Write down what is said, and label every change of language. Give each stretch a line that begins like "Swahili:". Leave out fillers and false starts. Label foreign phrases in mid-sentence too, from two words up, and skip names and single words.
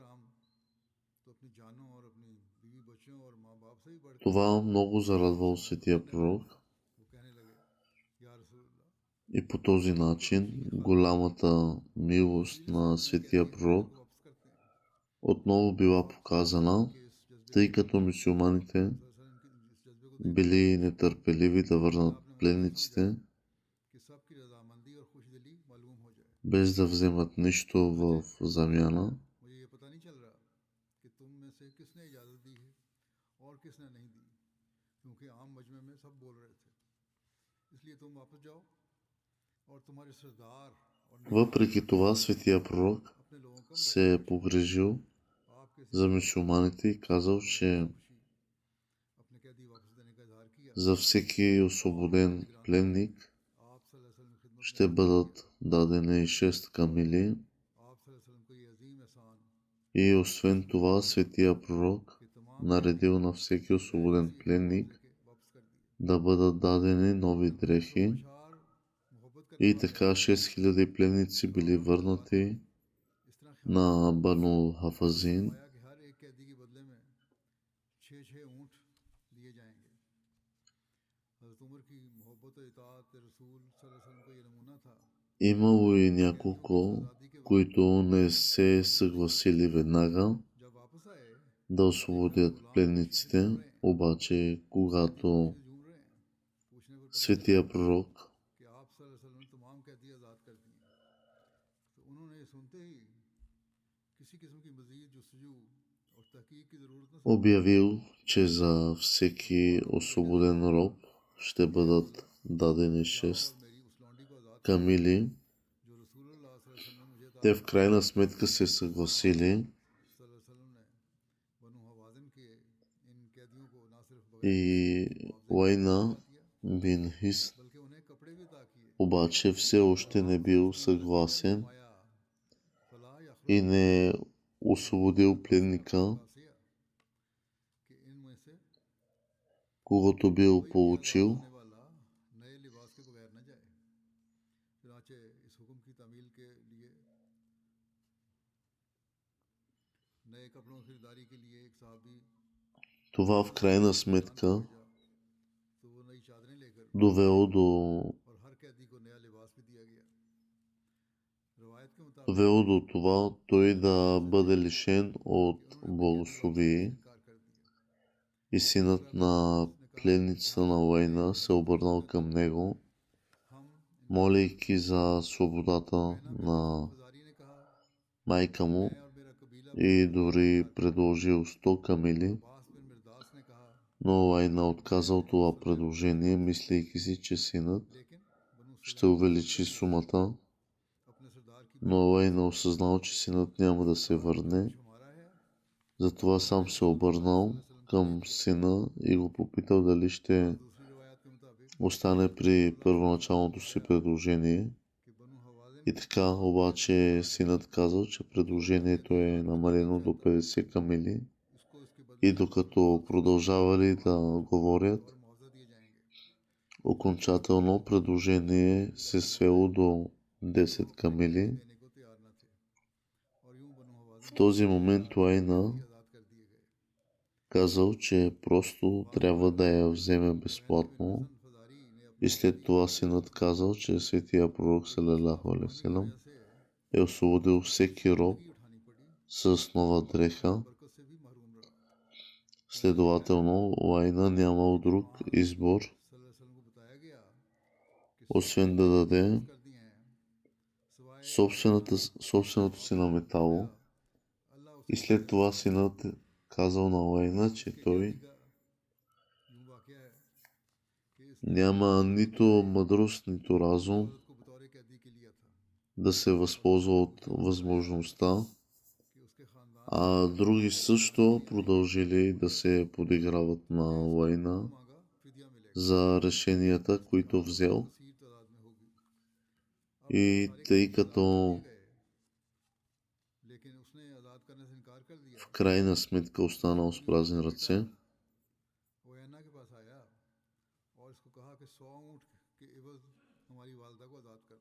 Urdu: صحابہ کرام تو اپنی جانوں اور اپنی بیوی بچوں اور ماں باپ سے بھی بڑھ کے
Bulgarian: Това много зарадвало светия пророк
Urdu: وہ کہنے لگے,
Arabic: يا رسول الله,
Bulgarian: и по този начин голямата милост на светия пророк
Urdu: کو واپس کرتے ہیں
Bulgarian: отново била показана,
Urdu: کہ اس جذبے
Bulgarian: тъй като мюсюлманите
Urdu: ان کے اس جذبے کو دیکھ
Bulgarian: били нетърпеливи да върнат
Urdu: آپ نے مجھے یہ سمجھایا
Bulgarian: пленниците,
Urdu: کہ سب کی رضامندی اور خوش دلی معلوم ہو جائے.
Bulgarian: без да вземат нищо в замяна.
Urdu: مجھے یہ پتا نہیں چل رہا کہ تم میں سے کس نے اجازت دی ہے اور کس نے نہیں دی، کیونکہ عام مجمعے میں سب بول رہے تھے، اس لیے تم واپس جاؤ اور تمہارے سردار اور
Bulgarian: Въпреки това, светия пророк
Urdu: اپنے لوگوں کا
Bulgarian: се е погрежил
Urdu: आपके
Bulgarian: за мюсюлманите и казал, че
Urdu: خوشی اپنے قیدی واپس دینے کا اظہار کیا.
Bulgarian: за всеки освободен пленник
Urdu: आप
Arabic: صلى الله عليه وسلم
Urdu: کی خدمت
Bulgarian: ще бъдат дадени 6 камили.
Urdu: आप
Arabic: صلى الله عليه وسلم
Urdu: کو یہ عظیم احسان
Bulgarian: И освен това, светия пророк
Urdu: کہ تمام
Bulgarian: наредил на всеки освободен пленник
Urdu: لے کے واپس کر دیے.
Bulgarian: да бъдат дадени нови дрехи.
Urdu: بشار محبت کرنے
Bulgarian: И
Urdu: वाला
Bulgarian: така 6000 пленници били върнати
Urdu: اس طرح
Bulgarian: на Бану Хафазин.
Urdu: آیا کہ ہر ایک قیدی کے بدلے میں 6 اونٹ دیے جائیں گے. حضرت عمر کی محبت اور اطاعت رسول
Arabic: صلى الله عليه وسلم
Urdu: کا یہ نمونہ تھا.
Bulgarian: Имало и няколко, които не се съгласили веднага
Urdu: جب واپس آئے
Bulgarian: да освободят пленниците, обаче когато
Urdu: جھوم رہے ہیں، پوچھنے پر پتا
Bulgarian: светия пророк
Urdu: کہ آپ
Arabic: صلى الله عليه وسلم
Urdu: نے تمام قیدی آزاد کر دیے۔ تو انہوں نے یہ سنتے ہی کسی قسم کی مزید جستجو اور تحقیق کی ضرورت نہ
Bulgarian: обявил, че за всеки освободен роб ще бъдат дадени 6
Urdu: میری اس لونڈی کو آزاد
Bulgarian: камили.
Urdu: جو رسول اللہ
Arabic: صلى الله عليه وسلم
Urdu: نے مجھے
Bulgarian: Те в крайна сметка се съгласили
Arabic: صلى الله عليه وسلم
Urdu: نے بنو ہوازن کے ان قیدیوں کو نہ صرف
Bulgarian: и Уайна бин Хис
Urdu: بلکہ انہیں کپڑے بھی عطا کیے.
Bulgarian: обаче все още не бил съгласен माया फला या и не освободил пленника,
Urdu: خلاصتاً کہ ان میں سے
Bulgarian: когато бил получил.
Urdu: ہونے والا نئے لباس کے بغیر نہ جائے۔ چنانچہ اس حکم کی تعمیل کے لیے نئے کپڑوں کی خریداری کے لیے ایک صحابی
Bulgarian: Това в крайна сметка
Urdu: بھیجا، تو وہ نئی چادریں لے کر
Bulgarian: довело
Urdu: اور ہر قیدی کو نیا لباس بھی دیا گیا. روایت کے مطابق
Bulgarian: до това той да бъде лишен от благословие.
Urdu: انکار کر دیا.
Bulgarian: И синът на пленницата на Уайна се обърнал към него,
Urdu: हम
Bulgarian: молейки за свободата на
Urdu: بازاری نے کہا,
Bulgarian: майка му
Urdu: میں اور میرا قبیلہ
Bulgarian: и дори предложил 100 камили,
Urdu: عباس بن مرداس نے کہا,
Bulgarian: но Уайна отказал това предложение, мислейки си, че синът
Urdu: لیکن بنو
Bulgarian: ще увеличи сумата,
Urdu: اپنے سردار کی
Bulgarian: но Уайна осъзнал, че синът няма да се върне.
Urdu: ہمارا ہے.
Bulgarian: Затова сам се обърнал към сина и го попитал дали ще
Urdu: دوسری روایت کے مطابق
Bulgarian: остане при първоначалното си предложение.
Urdu: کہ بنو ہوازن
Bulgarian: И така, обаче синът казал, че предложението е намалено до 50 камили
Urdu: اس کو اس کے بدلے
Bulgarian: и докато продължавали да говорят,
Urdu: اور معاوضہ دیے جائیں گے.
Bulgarian: окончателно предложение се свело до 10 камили.
Urdu: دینے کو تیار نہ تھے اور یوں بنو
Bulgarian: В
Urdu: हवाज़िन
Bulgarian: този момент Уайна
Urdu: آزاد کر دیے گئے.
Bulgarian: казал, че просто трябва да я вземе безплатно.
Urdu: فزاری نے
Bulgarian: И след това синът казал, че светия пророк
Arabic: صلى الله عليه وسلم
Urdu: से
Bulgarian: е освободил всеки роб
Urdu: اٹھانی پڑی,
Bulgarian: с нова дреха.
Urdu: برکت سے بھی محروم رہا.
Bulgarian: Следователно, Уайна нямал друг избор,
Arabic: صلى الله عليه وسلم
Urdu: کو بتایا گیا کہ
Bulgarian: освен да даде
Urdu: کر دیے ہیں سوائے
Bulgarian: собственото си наметало.
Urdu: अल्लाह
Bulgarian: И след това синът казал на Уайна, че той
Urdu: کا یوں واقعہ ہے کہ اس
Bulgarian: няма нито мъдрост, нито разум
Urdu: عورت کو بطور قیدی کے لیا تھا
Bulgarian: да се възползва от възможността,
Urdu: کہ اس کے خاندان
Bulgarian: а други също продължили да се подиграват на Уайна
Urdu: مانگا فدیہ ملے گا,
Bulgarian: за решенията, които взел.
Urdu: کثیر تعداد میں ہوگی.
Bulgarian: И тъй като
Urdu: لیکن اس نے آزاد کرنے سے انکار کر دیا.
Bulgarian: в крайна сметка останал с празни ръце,
Urdu: وہ عینہ کے پاس آیا اور اس کو کہا کہ 100 اونٹ کے عوض ہماری والدہ کو آزاد کر دو.